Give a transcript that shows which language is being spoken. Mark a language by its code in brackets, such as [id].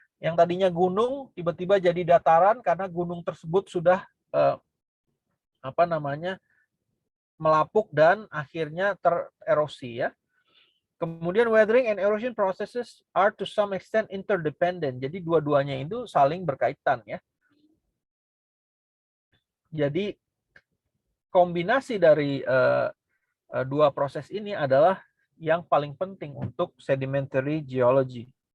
[id] Yang tadinya gunung tiba-tiba jadi dataran karena gunung tersebut sudah melapuk dan akhirnya tererosi ya. [en] Kemudian weathering and erosion processes are to some extent interdependent. [id] Jadi dua-duanya itu saling berkaitan ya. Jadi kombinasi dari dua proses ini adalah yang paling penting untuk sedimentary geology.